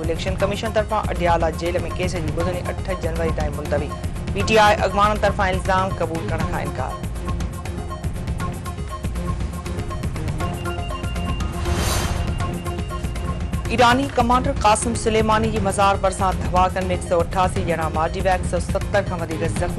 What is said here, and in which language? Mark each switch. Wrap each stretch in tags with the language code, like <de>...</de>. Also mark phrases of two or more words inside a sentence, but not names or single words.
<sd>इलेक्शन कमीशन तरफा अडियाला जेल में केस की बुधनी 8 जनवरी ताईं मुलतवी। पीटीआई अगवान तरफा इल्जाम कबूल करण का इनकार। ईरानी कमांडर कासिम सुलेमानी की मज़ार भरिसां धमाकनि में 188 ॼणा मारिजी विया। 170 खां वधीक ज़ख़्मी।</sd>